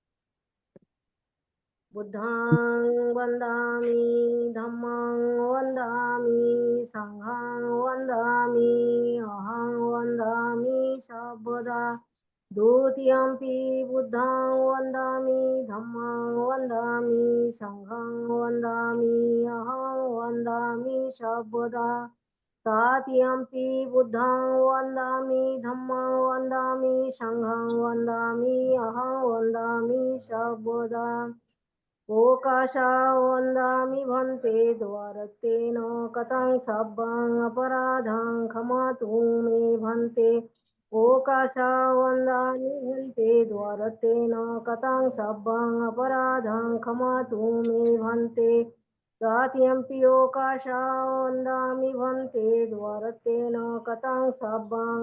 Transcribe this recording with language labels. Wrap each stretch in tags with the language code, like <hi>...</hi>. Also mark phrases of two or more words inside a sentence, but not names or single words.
<pi>বুদ্ধাং বন্দামি ধম্মাং বন্দামি সংঘাং বন্দামি অহং বন্দামি সর্বদা। দ্বিতীয়ম্পি বুদ্ধাং বন্দামি ধম্মাং বন্দামি সংঘাং বন্দামি অহং বন্দামি সর্বদা। तात्यम्पि बुद्धं वन्दामि धम्मं वन्दामि संघं वन्दामि अहं वन्दामि सर्वदा ओकाशा वन्दामि भन्ते द्वारतेन कथं सब्बं अपराधं क्षमतु मे भन्ते ओकाशा वन्दामि भन्ते द्वारतेन कथं सब्बं अपराधं क्षमतु मे भन्ते तात्यम्पि ओकाशा वन्दामि भन्ते द्वारतेन कथं सब्बं</pi>